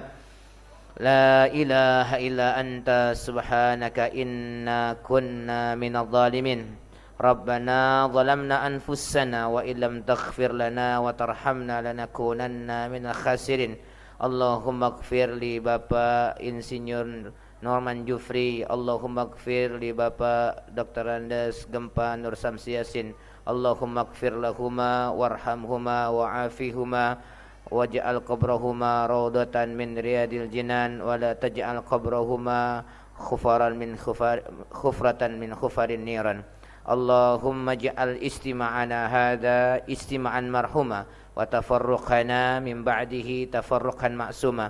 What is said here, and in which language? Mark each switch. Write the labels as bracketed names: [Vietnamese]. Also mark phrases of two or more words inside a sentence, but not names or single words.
[Arabic] لا إله إلا أنت سبحانك إنا كنا من الظالمين. ربنا ظلمنا أنفسنا وإن لم تغفر لنا وترحمنا لنكونن من الخاسرين. اللهم اغفر لي Bapak Insinyur Norman Jufri. اللهم اغفر لي Bapak Dr. Andes Gempa Nur Samsi Yasin. اللهم اغفر لهما وارحمهما وعافهما واجعل قبرهما روضة من رياض الجنان ولا تجعل قبرهما حفرة من حفر النيران. اللهم اجعل استماعنا هذا استماعا مرحوما وتفرقنا من بعده تفرقا معصوما.